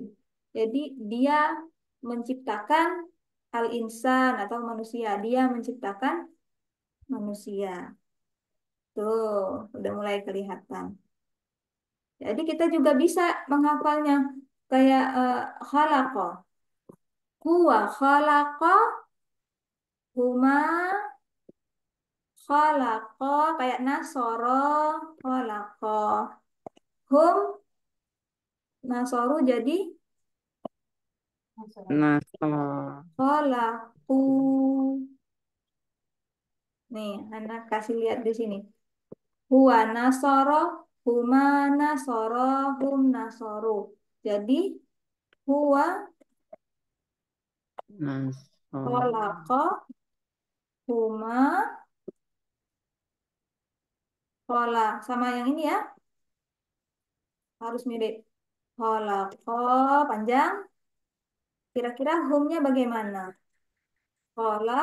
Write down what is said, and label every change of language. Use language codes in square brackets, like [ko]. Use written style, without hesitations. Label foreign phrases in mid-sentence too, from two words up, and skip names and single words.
[id] maskulin jadi dia menciptakan al-insan atau manusia dia menciptakan manusia tuh udah mulai kelihatan jadi kita juga bisa menghafalnya kayak [ar] خلق هو خلق هما خلق [id] kayak [ar] نصر خلق هم نصروا [id] jadi Nah, oh, khalaqu nih anak kasih lihat di sini [ar] هو نصر هما نصر هم نصروا [id] jadi huwa nah, oh, [ar] خلق هما [id] khola sama yang ini ya harus mirip khalaqa panjang kira-kira humnya bagaimana khola